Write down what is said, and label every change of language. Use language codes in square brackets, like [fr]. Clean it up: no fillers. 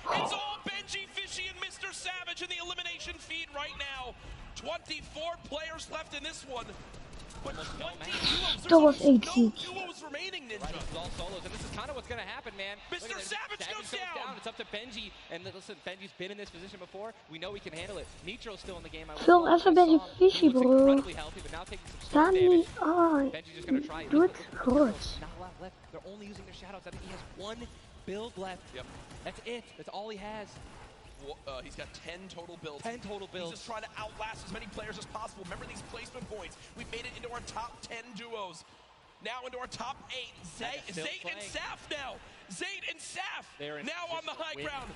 [en] It's all Benji Fishy and Mr. Savage in the elimination feed right now. 24 players left in this one. But 20 duos. [nl] Dat was echt ziek. [en] Duos remaining, Ninja. It's all solos, and this is kind of what's going to happen, man. Mr. Savage goes down. It's up to Benji, and listen, Benji's been in this position before. We know he can handle it. Nitro's still in the game. [nl] Film even Benji Fishy, bro. Sta niet aan. Doe het groot. [en] left. They're only using their shadows. I think he has one build left. Yep. That's it. That's all he has. Well, he's got 10 total builds. 10 total builds. He's just trying to outlast as many players as possible. Remember these placement points. We've made it into our top 10 duos. Now into our top 8. Zayt and Saf now. Zayt and Saf now on the high ground.